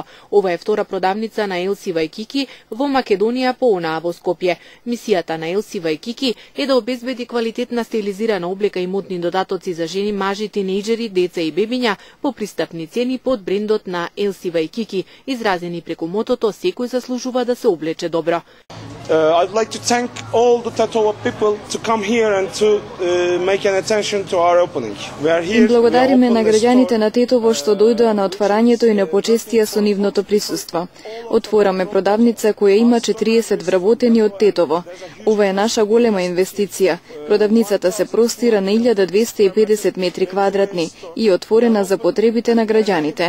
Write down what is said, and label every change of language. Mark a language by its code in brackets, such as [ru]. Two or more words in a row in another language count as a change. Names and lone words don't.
[mk] Ова е втора продавница на Елси Вајкики во Македонија по онаа во Скопје. Мисијата на Елси Вајкики е да обезбеди квалитетна стилизирана облека и модни додатоци за жени, мажи, тинејџери, деца и бебиња по пристапни цени под брендот на Елси Вајкики, изразени преку мотото "Секој заслужува да се облече добро". [en] I'd like to thank all the Tetovo people to come here and to make an attention to our opening. We are here. [mk] Благодариме на граѓаните на Тетово што дојдоа на отварањето и не почестија со нивното присуство. Отвораме продавница која има 40 вработени од Тетово. Ова е наша голема инвестиција. Продавницата се простира на 1250 метри квадратни и е отворена за потребите на граѓаните.